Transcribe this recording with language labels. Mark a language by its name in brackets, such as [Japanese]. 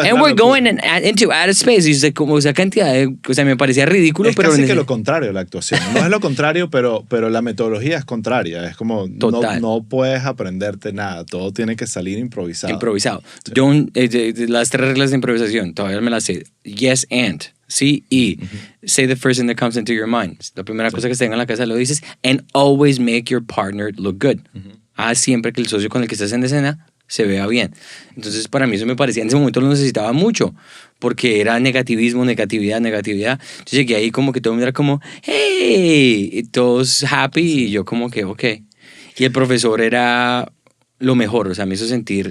[English] And we're going into outer space, [Spanish] y yo, como esa cantidad o sea, me parecía ridículo, es pero... casi que lo contrario, la actuación. No es lo contrario, pero la metodología es contraria. Es como, no puedes aprenderte nada, todo tiene que salir improvisado. Improvisado. Sí. Las 3 reglas de improvisación, todavía me las sé. [English] Yes and. [Spanish] Sí, y [English] say the first thing that comes into your mind. [Spanish] La primera cosa que se tenga en la casa lo dices. [English] And always make your partner look good. [Spanish] Haz siempre que el socio con el que estás en escena se vea bien. Entonces, para mí eso me parecía, en ese momento lo necesitaba mucho, porque era negativismo, negatividad. Entonces llegué ahí como que todo el mundo era como, hey, y todos happy, y yo como que, ok. Y el profesor era lo mejor, o sea, me hizo sentir